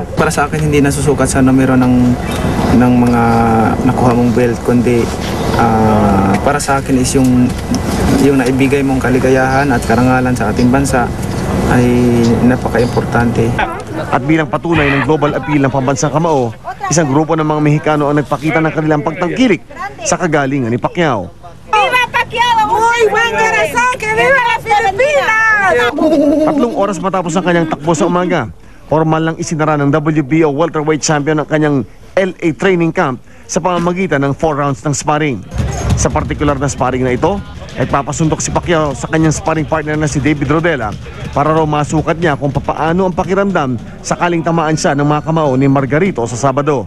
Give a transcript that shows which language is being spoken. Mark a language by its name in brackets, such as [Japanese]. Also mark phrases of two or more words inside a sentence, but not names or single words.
[Filipino] Para sa akin hindi nasusukat sa numero ng mga nakuha mong belt, kundi para sa akin is yung naibigay mong kaligayahan at karangalan sa ating bansa ay napaka-importante. At bilang patunay ng [English] global appeal [Filipino] ng pambansang kamao, isang grupo ng mga Mexicano ang nagpakita ng kanilang pagtangkilik sa kagalingan ni Pacquiao. [Spanish] Viva Pacquiao! Muy buen corazón! ¡Que viva la Pilipinas! [Filipino] 3 oras matapos ang kanyang takbo sa umaga, formal lang isinara ng [English] WBO welterweight champion [Filipino] ang kanyang LA [English] training camp [Filipino] sa pamamagitan ng 4 rounds ng sparring. Sa partikular na sparring na ito, ay papasundok si Pacquiao sa kanyang [English] sparring partner [Filipino] na si David Rodela para raw masukat niya kung papaano ang pakiramdam sakaling tamaan siya ng mga kamao ni Margarito sa Sabado.